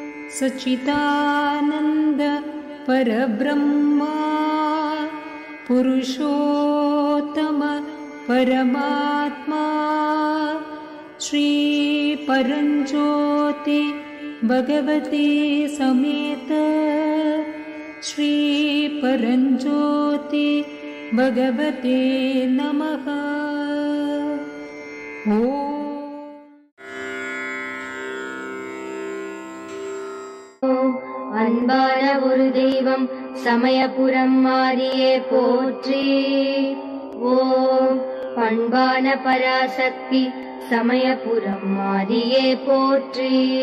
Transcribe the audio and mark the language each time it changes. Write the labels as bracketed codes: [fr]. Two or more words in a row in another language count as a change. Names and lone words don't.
[sa] सच्चिदानन्द परब्रह्मा पुरुषोत्तम परमात्मा श्री परञ्ज्योति भगवती समेत श्री परञ्ज्योति भगवते नमः। [ta] அன்பான ஒரு தெய்வம் சமயபுரம் மாரியே போற்றி. ஓம் பண்பான பராசக்தி சமயபுரம் மாரியே போற்றி.